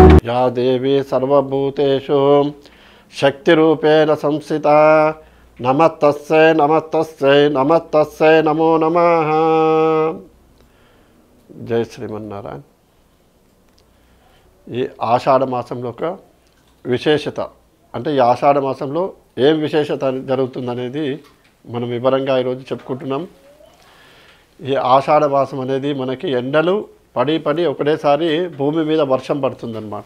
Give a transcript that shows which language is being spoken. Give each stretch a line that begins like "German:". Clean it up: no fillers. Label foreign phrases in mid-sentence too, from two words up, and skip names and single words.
Sanskrit: या देवी सर्वभूतेषु शक्तिरूपेण संस्थिता नमस्तस्यै नमस्तस्यै नमस्तस्यै नमो नमः। जय श्रीमन्नारायण।
Telugu: ఈ ఆషాఢ మాసంలో ఒక విశేషత అంటే ఈ ఆషాఢ మాసంలో ఏం విశేషత జరుగుతుందనేది మనం వివరంగా ఈరోజు చెప్పుకుంటున్నాం। ఈ ఆషాఢ మాసం అనేది మనకి ఎండలు పడి పడి ఒకటేసారి భూమి మీద వర్షం పడుతుందన్నమాట।